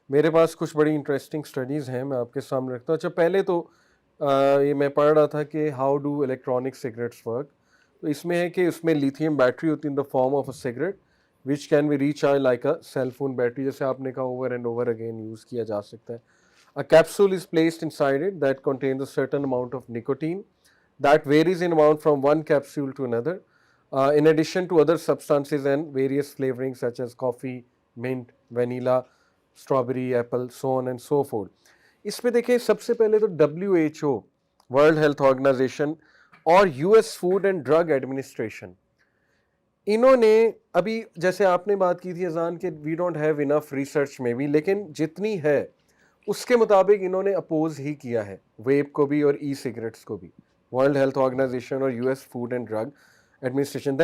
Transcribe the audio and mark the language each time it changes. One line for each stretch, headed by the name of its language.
Urdu: میرے پاس کچھ بڑی انٹرسٹنگ اسٹڈیز ہیں, میں آپ کے سامنے رکھتا ہوں. اچھا پہلے تو یہ میں پڑھ رہا تھا کہ
English: How do electronic cigarettes work.
Urdu: تو اس میں ہے کہ اس میں لیتھیم بیٹری ہوتی ہے
English: in the form of a cigarette which can be recharge like a cell phone battery,
Urdu: جیسے آپ نے کہا
English: over and over again
Urdu: use کیا جا سکتا ہے.
English: A capsule is placed inside it that contains a certain amount of nicotine that varies in amount from one capsule to another, in addition to other substances and various flavorings such as coffee, mint, vanilla, strawberry, apple, so on and so forth.
Urdu: اس میں دیکھیں سب سے پہلے تو WHO world health organization اور US food and drug administration, انہوں نے ابھی جیسے آپ نے بات کی تھی اذان کہ
English: we don't have enough
Urdu: research میں بھی, لیکن جتنی ہے اس کے مطابق انہوں نے اپوز ہی کیا ہے ویپ کو بھی اور ای سگریٹس کو بھی, ورلڈ ہیلتھ آرگنائزیشن اور US food and drug administration.